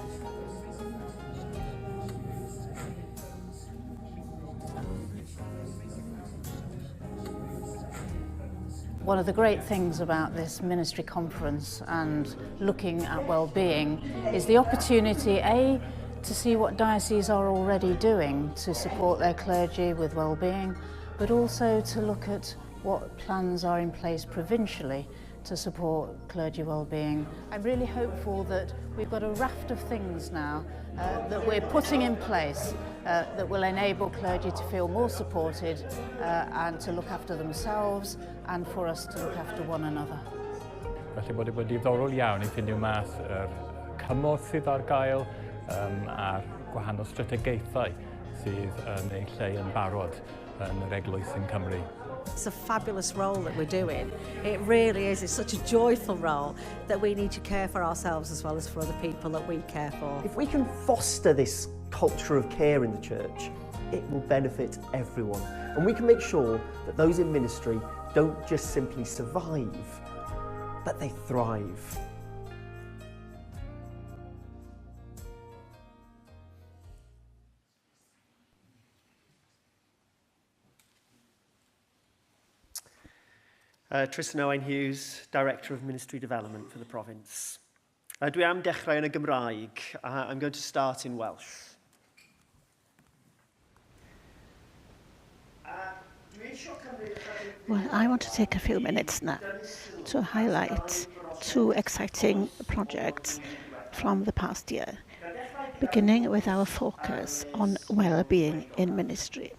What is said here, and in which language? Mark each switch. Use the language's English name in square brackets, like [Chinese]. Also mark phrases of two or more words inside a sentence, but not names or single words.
[English] One of the great things about this ministry conference and looking at well-being is the opportunity, A, to see what dioceses are already doing to support their clergy with well-being, but also to look at what plans are in place provincially to support clergy well-being. I'm really hopeful that we've got a raft of things now that we're putting in place that will enable clergy to feel more supported and to look after themselves and for us to look after one another. [Welsh] Felly bod wedi ddiddorol iawn i ffindio mas yr cymorth sydd ar gael a'r gwahanol strategaethau sydd yn eu lle yn barod yn yr Eglwys yn Cymru. [English] It's a fabulous role that we're doing. It really is. It's such a joyful role that we need to care for ourselves as well as for other people that we care for. If we can foster this culture of care in the church, it will benefit everyone. And we can make sure that those in ministry don't just simply survive, but they thrive. Tristan Owen Hughes, Director of Ministry Development for the province. [Welsh] Dwi am dechrau yn y Gymraeg. [English] I'm going to start in Welsh. Well, I want to take a few minutes now to highlight two exciting projects from the past year, beginning with our focus on well-being in ministry.